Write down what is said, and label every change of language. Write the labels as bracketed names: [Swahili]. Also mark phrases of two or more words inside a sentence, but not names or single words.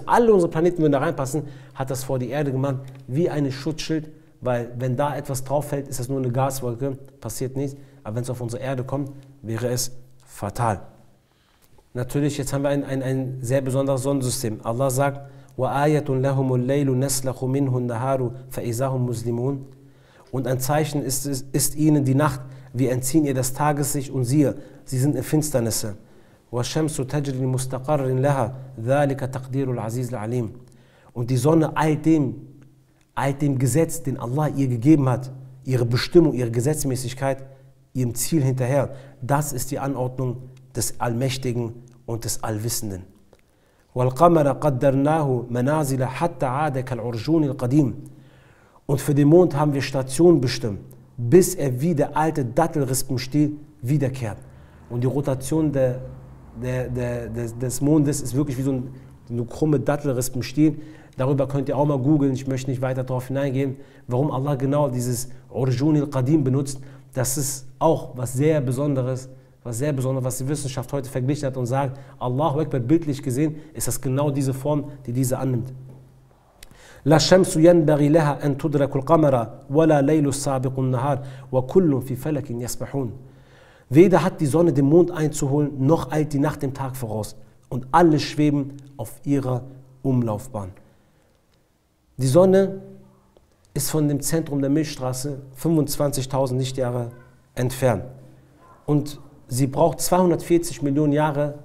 [German] Alle unsere Planeten würden da reinpassen, hat das vor die Erde gemacht, wie ein Schutzschild. Weil wenn da etwas drauf fällt, ist das nur eine Gaswolke, passiert nichts. Aber wenn es auf unsere Erde kommt, wäre es fatal. Natürlich, jetzt haben wir ein sehr besonderes Sonnensystem. Allah sagt, [Arabic] وَآيَةٌ لَهُمُ اللَّيْلُ نَسْلَخُ مِنْهُ النَّهَارُ فَإِذَا هُمْ مُسْلِمُونَ. [German] Und ein Zeichen ist ihnen die Nacht. Wir entziehen ihr das Tageslicht und siehe, sie sind in Finsternisse. [Arabic] وَالشَّمْسُ تَجْرِي لِمُسْتَقَرٍ لَهَا ذَلِكَ تَقْدِيرُ الْعَزِيزِ الْعَلِيمِ. [German] Und die Sonne eilt dem Gesetz, den Allah ihr gegeben hat, ihre Bestimmung, ihre Gesetzmäßigkeit, ihrem Ziel hinterher. Das ist die Anordnung des Allmächtigen und des Allwissenden. [Arabic] وَالْقَمَرَ قَدَّرْنَاهُ مَنَازِلَ حَتَّى عَادَ كَالْعُرْجُونِ الْقَدِيمِ. [German] Und für den Mond haben wir Stationen bestimmt, bis er wie der alte Dattelrispenstiel wiederkehrt. Und die Rotation des Mondes ist wirklich wie so eine krumme Dattelrispenstiel. Darüber könnt ihr auch mal googeln, ich möchte nicht weiter darauf hineingehen, warum Allah genau dieses [Arabic] عرجون القديم [German] benutzt. Das ist auch was sehr Besonderes, was die Wissenschaft heute verglichen hat und sagt, [Arabic] الله أكبر, [German] bildlich gesehen, ist das genau diese Form, die diese annimmt. [Arabic] لا الشمس ينبغي لها أن تدرك القمر ولا الليل السابق النهار وكل في فلك يسبحون. [German] Weder hat die Sonne den Mond einzuholen, noch eilt die Nacht dem Tag voraus. Und alle schweben auf ihrer Umlaufbahn. Die Sonne ist von dem Zentrum der Milchstraße 25.000 Lichtjahre entfernt. Und sie braucht 240 Millionen Jahre.